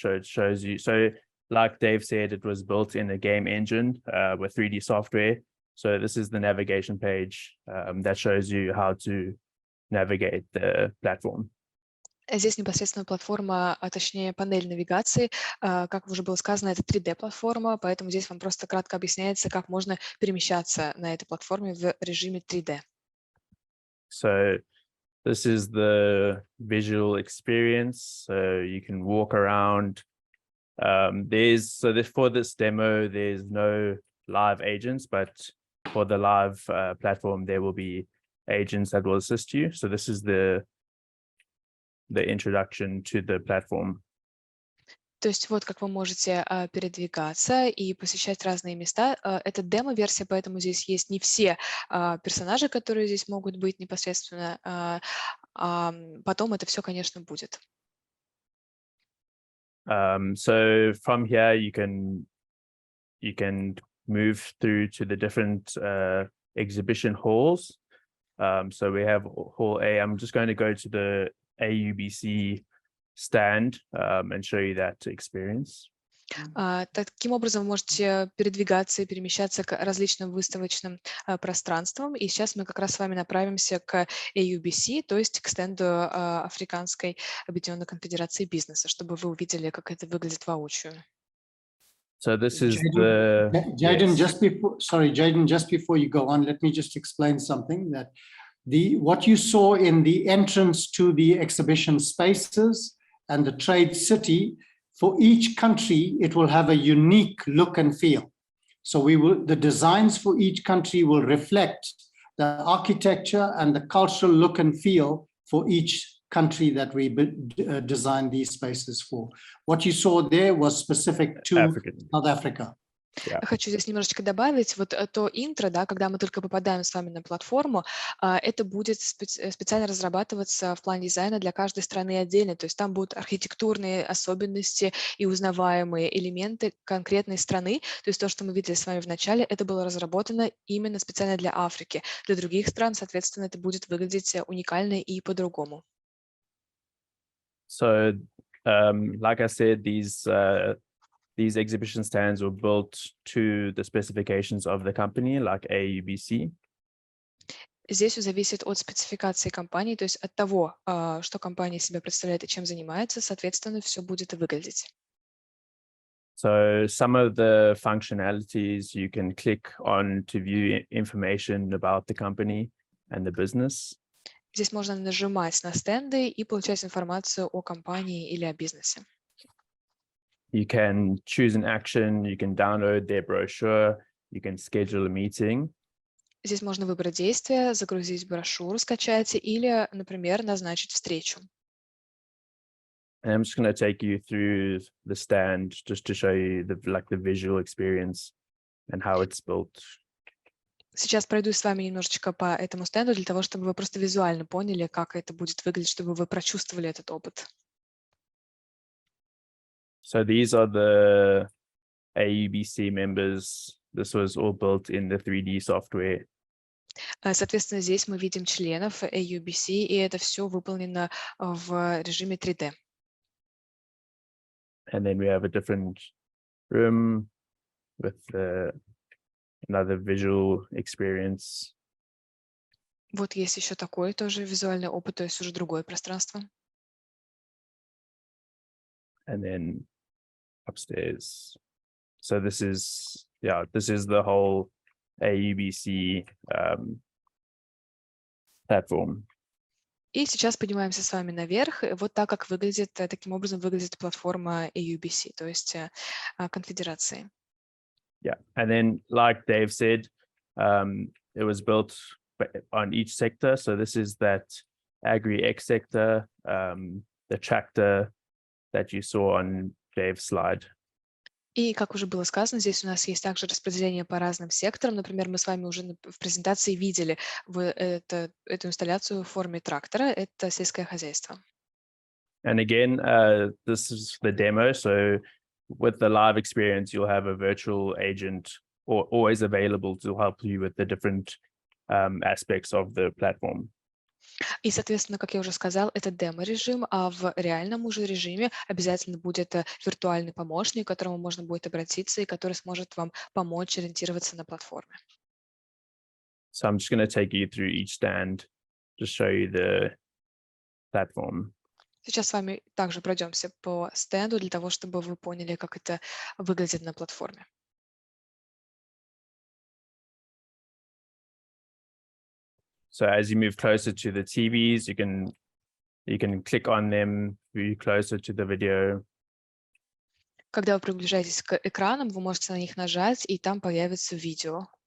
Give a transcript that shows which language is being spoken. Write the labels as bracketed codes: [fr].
[en] So it shows you, so like Dave said, it was built in a game engine with 3D software. So this is the navigation page that shows you how to navigate the platform. [ru] Здесь непосредственно платформа, а точнее панель навигации. Как уже было сказано, это 3D-платформа, поэтому здесь вам просто кратко объясняется, как можно перемещаться на этой платформе в режиме 3D. [en] So this is the visual experience. So you can walk around. For this demo, there's no live agents, but for the live platform, there will be agents that will assist you. So this is the introduction to the platform. [ru] То есть вот как вы можете передвигаться и посещать разные места. Это демо-версия, поэтому здесь есть не все персонажи, которые здесь могут быть непосредственно. Потом это все, конечно, будет. [en] So from here, you can move through to the different exhibition halls. So we have hall A. I'm just going to go to the AUBC stand and show you that experience. [ru] Таким образом, вы можете передвигаться и перемещаться к различным выставочным пространствам. И сейчас мы как раз с вами направимся к AUBC, то есть к стенду Африканской Объединенной Конфедерации бизнеса, чтобы вы увидели, как это выглядит воочию. [en] So this is Jaden, Jaden, just before you go on, let me just explain something that what you saw in the entrance to the exhibition spaces and the trade city, for each country, it will have a unique look and feel. So the designs for each country will reflect the architecture and the cultural look and feel for each country that we designed these spaces for. What you saw there was specific to South Africa. [ru] Хочу здесь немножечко добавить, вот то интро, да, когда мы только попадаем с вами на платформу, это будет специально разрабатываться в плане дизайна для каждой страны отдельно, то есть там будут архитектурные особенности и узнаваемые элементы конкретной страны, то есть то, что мы видели с вами в начале, это было разработано именно специально для Африки. Для других стран, соответственно, это будет выглядеть уникально и по-другому. [en] So, like I said, these exhibition stands were built to the specifications of the company, like AUBC. [ru] Здесь все зависит от спецификации компании, то есть от того, что компания себя представляет и чем занимается, соответственно, все будет и выглядеть. [en] So some of the functionalities you can click on to view information about the company and the business. [ru] Здесь можно нажимать на стенды и получать информацию о компании или о бизнесе. [en] You can choose an action, you can download their brochure, you can schedule a meeting. [ru] Здесь можно выбрать действие, загрузить брошюру, скачать или, например, назначить встречу. [en] And I'm just going to take you through the stand just to show you the visual experience and how it's built. [ru] Сейчас пройду с вами немножечко по этому стенду для того, чтобы вы просто визуально поняли, как это будет выглядеть, чтобы вы прочувствовали этот опыт. [en] So these are the AUBC members. This was all built in the 3D software. [ru] Соответственно, здесь мы видим членов AUBC, и это все выполнено в режиме 3D. [en] And then we have a different room with another visual experience. [ru] Вот есть еще такой тоже визуальный опыт, то есть уже другое пространство. [en] And then upstairs. So this is the whole AUBC platform. [ru] И сейчас поднимаемся с вами наверх. Вот так, как выглядит, таким образом выглядит платформа AUBC, то есть конфедерации. [en] Yeah, and then like Dave said, it was built on each sector. So this is that Agri-X sector, the tractor that you saw on Dave's slide. [ru] И, как уже было сказано, здесь у нас есть также распределение по разным секторам. Например, мы с вами уже в презентации видели эту инсталляцию в форме трактора. Это сельское хозяйство. [en] And again, this is the demo. So with the live experience, you'll have a virtual agent always available to help you with the different aspects of the platform. [ru] И, соответственно, как я уже сказал, это демо-режим, а в реальном уже режиме обязательно будет виртуальный помощник, к которому можно будет обратиться и который сможет вам помочь ориентироваться на платформе. [en] So I'm just going to take you through each stand to show you the platform. [ru] Сейчас с вами также пройдемся по стенду для того, чтобы вы поняли, как это выглядит на платформе. [en] So as you move closer to the TVs, you can click on them, move closer to the video. [ru] Когда вы приближаетесь к экранам, вы можете на них нажать, и там появится видео.